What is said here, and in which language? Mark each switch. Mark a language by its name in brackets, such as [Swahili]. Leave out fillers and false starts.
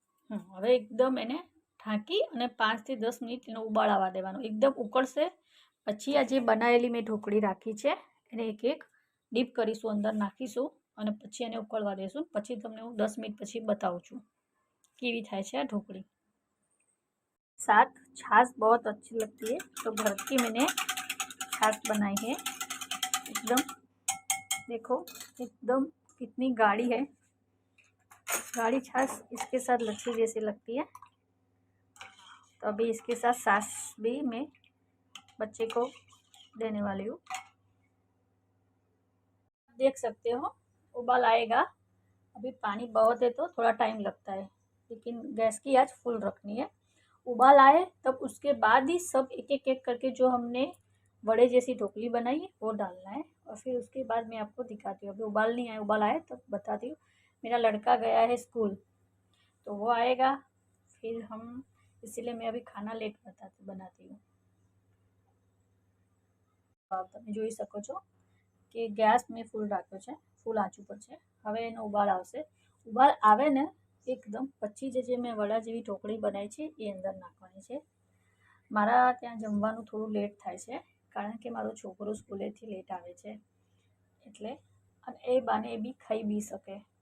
[Gujarati] હવે એકદમ એને ઢાંકી અને 5 થી 10 મિનિટ એનો ઉબાળ આવવા દેવાનો. એકદમ ઉકળશે પછી આ જે બનાવેલી મેં ઢોકળી રાખી છે એને એક એક ડીપ કરીશું, અંદર નાખીશું અને પછી એને ઉકળવા દઈશું. પછી તમને હું 10 મિનિટ પછી બતાવું છું કેવી થાય છે આ ઢोकली. [Hindi] साथ छाछ बहुत अच्छी लगती है तो घर की मैंने छाछ बनाई है. एकदम देखो एकदम कितनी गाढ़ी है. गाढ़ी छाछ इसके साथ लच्छी जैसी लगती है. तो अभी इसके साथ सास भी मैं बच्चे को देने वाली हूँ. देख सकते हो उबाल आएगा. अभी पानी बहुत है तो थोड़ा टाइम लगता है लेकिन गैस की आंच फुल रखनी है. उबाल आए तब उसके बाद ही सब एक एक करके जो हमने वड़े जैसी ढोकली बनाई है वो डालना है और फिर उसके बाद मैं आपको दिखाती हूँ. अभी उबाल नहीं आए, उबाल आए तब बताती हूँ. मेरा लड़का गया है स्कूल तो वो आएगा फिर हम, इसीलिए मैं अभी खाना लेट बनाती हूँ. [Gujarati] તમે જોઈ શકો છો કે ગેસ મેં ફૂલ રાખ્યો છે, ફૂલ આંચ ઉપર છે. હવે એનો ઉબાળ આવશે. ઉબાળ આવે ને એકદમ પછી જે મેં વડા જેવી ઢોકળી બનાવી છે એ અંદર નાખવાની છે. મારા ત્યાં જમવાનું થોડું લેટ થાય છે કારણ કે મારો છોકરો સ્કૂલેથી લેટ આવે છે એટલે, અને એ બાને એ બી ખાઈ બી શકે.